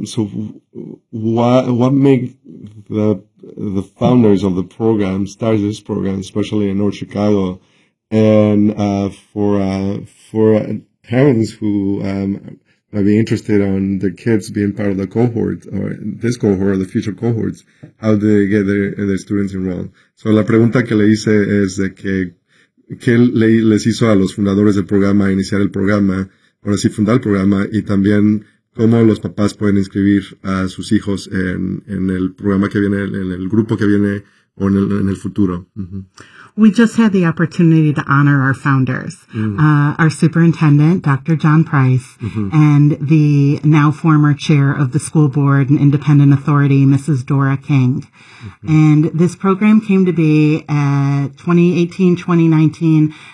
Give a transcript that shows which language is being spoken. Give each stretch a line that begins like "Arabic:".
English: What made the founders of the program start this program, especially in North Chicago, and for parents who might be interested in their kids being part of the cohort or this cohort or the future cohorts, how do they get their students enrolled? So
Spanish: la pregunta que le hice es de que qué les hizo a los fundadores del programa iniciar el programa. Ahora sí, fundar el programa y también cómo los papás pueden inscribir a sus hijos en el programa que viene, en el grupo que viene o en el futuro.
English: Mm-hmm. We just had the opportunity to honor our founders, our superintendent, Dr. John Price, mm-hmm. and the now former chair of the school board and independent authority, Mrs. Dora King. Mm-hmm. And this program came to be at 2018-2019.